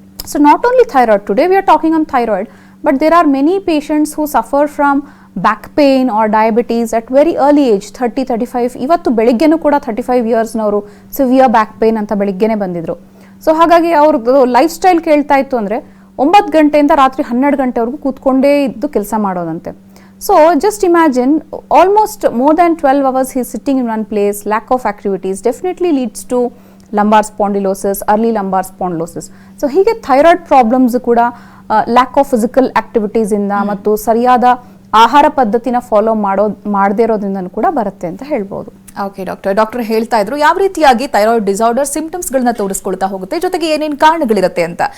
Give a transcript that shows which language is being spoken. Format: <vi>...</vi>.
<en>So not only thyroid, today we are talking on thyroid, but there are many patients who suffer from back pain or diabetes at very early age, 30-35.</en> <kn>ಇವತ್ತು ಬೆಳಿಗ್ಗೆನೂ ಕೂಡ 35 ಇಯರ್ಸ್ನವರು severe back pain ಅಂತ ಬೆಳಿಗ್ಗೆನೆ ಬಂದಿದ್ರು. So ಹಾಗಾಗಿ ಅವ್ರದ್ದು life style ಕೇಳ್ತಾ ಇತ್ತು ಅಂದರೆ 9 ಗಂಟೆಯಿಂದ ರಾತ್ರಿ 12 ಗಂಟೆವರೆಗೂ ಕೂತ್ಕೊಂಡೇ ಇದ್ದು ಕೆಲಸ ಮಾಡೋದಂತೆ.</kn> <en>So just imagine almost more than 12 hours he is sitting in one place, lack of activities definitely leads to lumbar spondylosis, early lumbar spondylosis.</en> <kn>So ಹೀಗೆ ಥೈರಾಯ್ಡ್ ಪ್ರಾಬ್ಲಮ್ಸ್ ಕೂಡ ಲ್ಯಾಕ್ ಆಫ್ ಫಿಸಿಕಲ್ ಆಕ್ಟಿವಿಟೀಸ್ ಇಂದ ಮತ್ತು ಸರಿಯಾದ ಆಹಾರ ಪದ್ಧತಿನ follow ಮಾಡದೇ ಇರೋದ್ರಿಂದ ಕೂಡ ಬರುತ್ತೆ ಅಂತ ಹೇಳ್ಬೋದು. ಓಕೆ ಡಾಕ್ಟರ್ ಹೇಳ್ತಾ ಇದ್ರು ಯಾವ ರೀತಿಯಾಗಿ ಥೈರಾಯ್ಡ್ ಡಿಸಾರ್ಡರ್ ಸಿಂಪ್ಟಮ್ಸ್ ಗಳನ್ನ ತೋರಿಸ್ಕೊಳ್ತಾ ಹೋಗುತ್ತೆ, ಜೊತೆಗೆ ಏನೇನು ಕಾರಣಗಳಿರುತ್ತೆ ಅಂತ.</kn>